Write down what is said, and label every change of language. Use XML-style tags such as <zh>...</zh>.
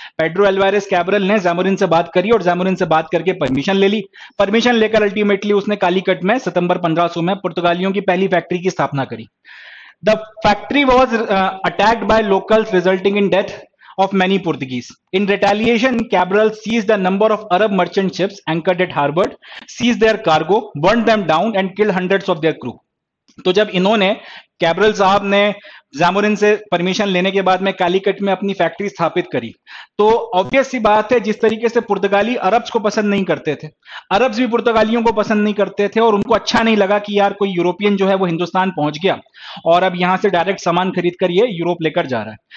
<hi>Pedro एल्वारेस Cabral ने ज़ामोरिन से बात करी और ज़ामोरिन से बात करके परमिशन ले ली। परमिशन लेकर अल्टीमेटली उसने कालीकट में सितंबर 1500 में पुर्तगालियों की पहली फैक्ट्री की स्थापना करी।</hi> <en>The factory was attacked by locals resulting in death of many Portuguese. In retaliation, Cabral seized a number of Arab merchant ships anchored at harbor, seized their cargo, burned them down and killed hundreds of their crew.</en> <hi>तो जब इन्होंने Cabral साहब ने ज़ामोरिन से permission लेने के बाद में कालीकट में अपनी फैक्ट्री स्थापित करी, तो ऑब्वियस सी बात है जिस तरीके से पुर्तगाली अरब्स को पसंद नहीं करते थे, अरब्स भी पुर्तगालियों को पसंद नहीं करते थे और उनको अच्छा नहीं लगा कि यार कोई यूरोपियन जो है वो हिंदुस्तान पहुंच गया और अब यहां से डायरेक्ट सामान खरीद कर ये यूरोप लेकर जा रहा है।</hi>